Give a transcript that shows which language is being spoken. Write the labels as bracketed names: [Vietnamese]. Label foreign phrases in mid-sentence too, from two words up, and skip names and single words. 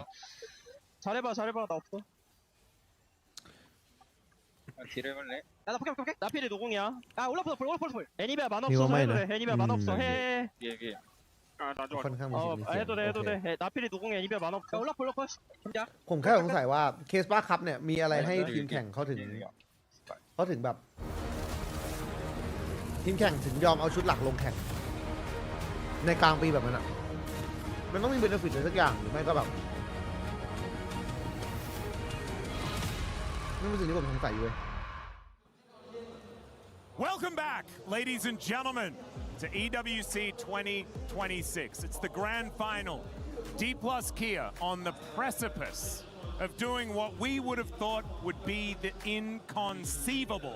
[Korean] 잘해봐. 나 없어. 딜을 해볼래? 나 포켓. 나 필이 노공이야. 올라프. 애니비아 만 없어. 애니비아 만 없어. 해. 예. 나도. [Thai] ค่อนข้างมีสิ่งมีเสียง [Korean] 해도 돼. 나 필이 노공이 애니비아 만 없어. 올라프. [Thai] ผมแค่สงสัยว่าเคสบ้าคัพเนี่ยมีอะไรให้ทีมแข่งเขาถึงแบบทีมแข่งถึงยอมเอาชุดหลักลงแข่งในกลางปีแบบนั้นอ่ะมันต้องมีเบนฟิตอะไรสักอย่างหรือไม่ก็แบบนี่เป็นสิ่งที่ผมสงสัยอยู่เลย [English] Welcome back, ladies and gentlemen, to EWC 2026. It's the grand final. D plus Kia on the precipice of doing what we would have thought would be the inconceivable.